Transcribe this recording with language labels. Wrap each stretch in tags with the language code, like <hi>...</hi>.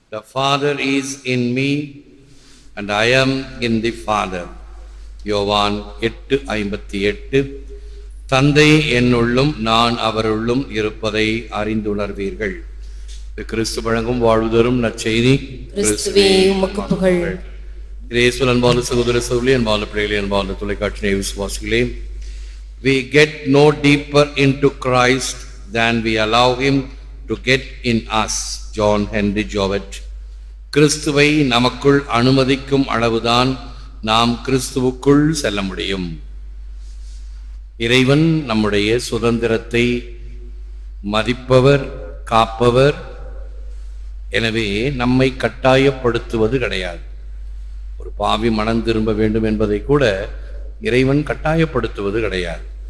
<en>The Father is in me and I am in the Father.</en> <ta>யோவான் 8:58. தந்தை என்னுள்ளும் நான் அவருள்ளும் இருப்பதை அறிந்துணர்வீர்கள். கிறிஸ்து வழங்கும் வாழ்வுதரும் நற்செய்தி. கிறிஸ்துவே உமக்கு புகழ். இயேசுவின் அன்பான சகோதர சகோதரிகளே, அன்பான பிள்ளைகளே, அன்பான தொலைக்காட்சி விசுவாசிகளே,</ta> <en>we get no deeper into Christ than we allow him to get in us. John Henry Jowett.</en> <ta>கிறிஸ்துவை நமக்குள் அனுமதிக்கும் அளவுதான் நாம் கிறிஸ்துவுக்குள் செல்ல முடியும். இறைவன் நம்முடைய சுதந்திரத்தை மதிப்பவர், காப்பவர். எனவே நம்மை கட்டாயப்படுத்துவது கிடையாது. ஒரு பாவி மனம் திரும்ப வேண்டும் என்பதை கூட இறைவன் கட்டாயப்படுத்துவது கிடையாது.</ta>